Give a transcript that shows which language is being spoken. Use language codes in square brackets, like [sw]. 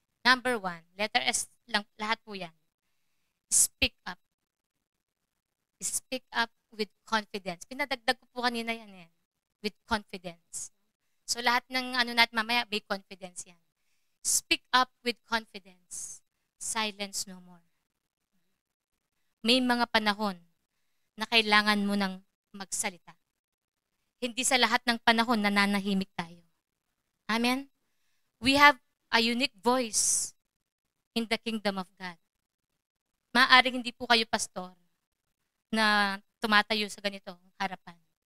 [tl] Number 1, letter S lang, lahat po yan. [en] Speak up. Speak up with confidence. [tl] Pinadagdag ko po kanina yan eh. [en] With confidence. [tl] So lahat ng natin mamaya, may confidence yan. [en] Speak up with confidence. Silence no more. [tl] May mga panahon na kailangan mo ng magsalita. Hindi sa lahat ng panahon nananahimik tayo. Amen? [en] We have a unique voice in the kingdom of God. [tl] Maaaring hindi po kayo pastor na tumatayo sa ganitong harapan.